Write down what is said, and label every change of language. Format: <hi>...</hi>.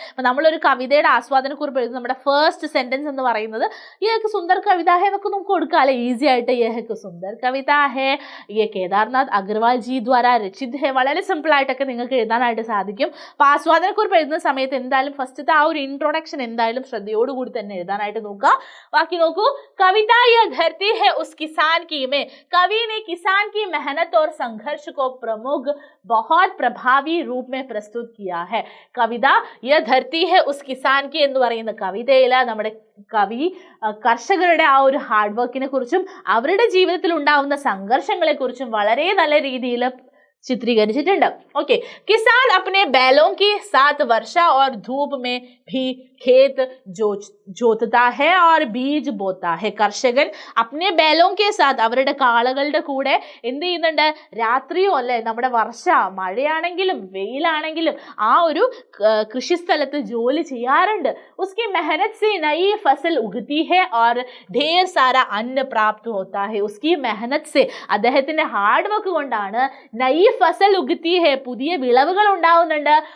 <ml>അപ്പൊ നമ്മളൊരു കവിതയുടെ ആസ്വാദനക്കുറിപ്പ് എഴുതുന്ന നമ്മുടെ ഫസ്റ്റ് സെന്റൻസ് എന്ന് പറയുന്നത്</ml> <hi>യഹ് സുന്ദർ കവിത ഹേ</hi> <ml>എന്നൊക്കെ നമുക്ക് കൊടുക്കാം അല്ലെ, ഈസി ആയിട്ട്.</ml> <hi>യഹ് സുന്ദർ കവിത ഹേ, യഹ് കേദാർനാഥ് അഗർവാൾ ജി ദ്വാര രചിത് ഹേ,</hi> <ml>വളരെ സിമ്പിൾ ആയിട്ടൊക്കെ നിങ്ങൾക്ക് എഴുതാനായിട്ട് സാധിക്കും. അപ്പൊ ആസ്വാദനക്കുറിപ്പ് എഴുതുന്ന സമയത്ത് എന്തായാലും ഫസ്റ്റത്തെ ആ ഒരു ഇൻട്രൊഡക്ഷൻ എന്തായാലും ശ്രദ്ധയോടുകൂടി തന്നെ എഴുതാനായിട്ട് നോക്കുക. ബാക്കി നോക്കൂ,</ml> <hi>കവിത യഹ് ധർത്തി ഹേ ഉസ് കിസാൻ കി മേ, കവി ने किसान की मेहनत और संघर्ष को प्रमुख बहुत प्रभावी रूप में प्रस्तुत किया है. कविता यह धरती है उस किसान की</hi> <ml>എന്ന് പറയുന്ന കവിതയിൽ നമ്മുടെ കവി കർഷകരുടെ ആ ഒരു ഹാർഡ് വർക്കിനെ കുറിച്ചും അവരുടെ ജീവിതത്തിൽ ഉണ്ടാവുന്ന സംഘർഷങ്ങളെ കുറിച്ചും വളരെ നല്ല രീതിയിൽ ചിത്രീകരിച്ചിട്ടുണ്ട്.</ml> <hi>ഓക്കെ, किसान अपने बैलों के साथ वर्षा और धूप में भी खेत जोतता है और बीज बोता है.</hi> <ml>കർഷകൻ</ml> <hi>अपने बैलों के साथ</hi> <ml>അവരുടെ കാളകളുടെ കൂടെ എന്ത് ചെയ്യുന്നുണ്ട്, രാത്രിയോ അല്ലെ നമ്മുടെ മഴയാണെങ്കിലും വെയിലാണെങ്കിലും ആ ഒരു കൃഷിസ്ഥലത്ത് ജോലി ചെയ്യാറുണ്ട്.</ml> <hi>उसकी मेहनत से नई फसल उगती है और ढेर सारा अन्न प्राप्त होता है. उसकी मेहनत से</hi> <ml>അദ്ദേഹത്തിന്റെ ഹാർഡ് വർക്ക് കൊണ്ടാണ്</ml> <hi>നയി ഫസൽ ഉഗത്തി ഹെ,</hi> <ml>പുതിയ വിളവുകൾ ഉണ്ടാവുന്നുണ്ട്.</ml>